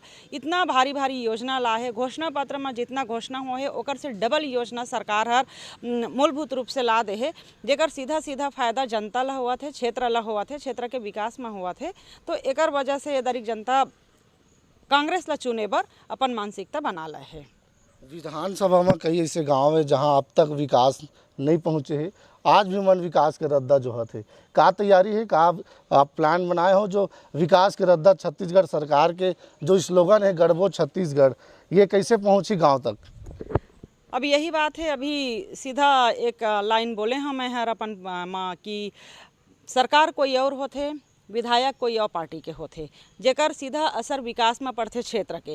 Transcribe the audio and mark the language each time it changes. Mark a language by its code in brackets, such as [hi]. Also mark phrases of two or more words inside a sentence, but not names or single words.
[hne] इतना भारी भारी योजना ला है, घोषणा पत्र में जितना घोषणा हो है ओकर से डबल योजना सरकार हर मूलभूत रूप से ला दे है, जेकर सीधा सीधा फायदा जनता ला होत है, क्षेत्र ला होत है, क्षेत्र के विकास में होत है। तो एकर वजह से दरिक जनता कांग्रेस ला चुने बर अपन मानसिकता बना ला है। विधानसभा में कई ऐसे गांव है जहां अब तक विकास नहीं पहुंचे है, आज भी मन विकास के रद्दा जो है का तैयारी है, का आप प्लान बनाए हो जो विकास के रद्दा छत्तीसगढ़ सरकार के जो स्लोगन है गढ़बो छत्तीसगढ़, ये कैसे पहुंची गांव तक? अब यही बात है, अभी सीधा एक लाइन बोले हैं मैं हर अपन माँ की सरकार कोई और होते, विधायक कोई और पार्टी के होते, जेकर सीधा असर विकास में पड़ते क्षेत्र के।